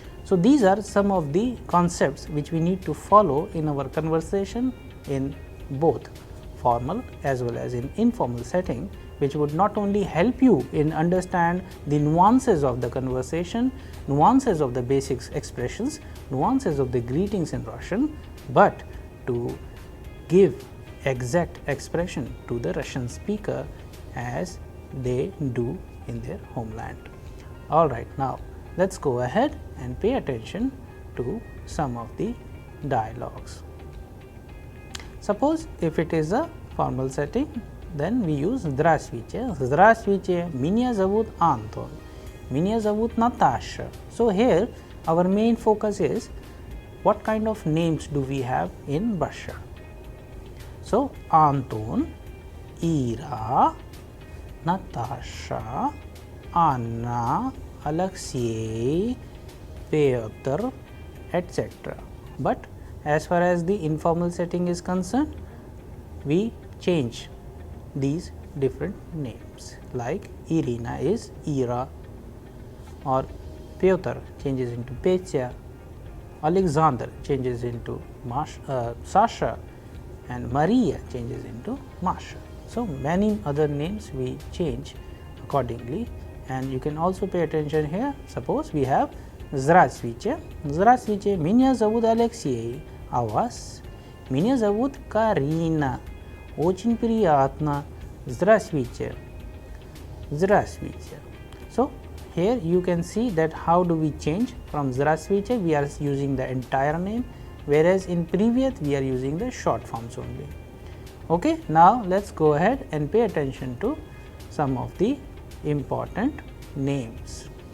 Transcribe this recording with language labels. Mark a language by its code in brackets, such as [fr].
[en] So, these are some of the concepts which we need to follow in our conversation in both formal as well as in informal setting, which would not only help you in understand the nuances of the conversation, nuances of the basic expressions, nuances of the greetings in Russian, but to give exact expression to the Russian speaker as they do in their homeland. All right, now let us go ahead and pay attention to some of the dialogues. Suppose if it is a formal setting, then we use Здравствуйте. [ru] Здравствуйте, меня зовут Anton, меня зовут Natasha. [en] So, here our main focus is what kind of names do we have in Russia. So, Anton, Ira, Natasha, Anna, Alexei, Pyotr, etc. But as far as the informal setting is concerned, we change these different names, like Irina is Ira, or Pyotr changes into Petya, Alexander changes into Sasha, and Maria changes into Masha. So, many other names we change accordingly, and you can also pay attention here. Suppose we have [ru] Здравствуйте, Здравствуйте, меня зовут Алексей, а вас? Меня зовут Карина, очень приятно, Здравствуйте, Здравствуйте. [en] So, here you can see that how do we change from Здравствуйте, we are using the entire name, whereas in previous we are using the short forms only. Okay, now let us go ahead and pay attention to some of the important names.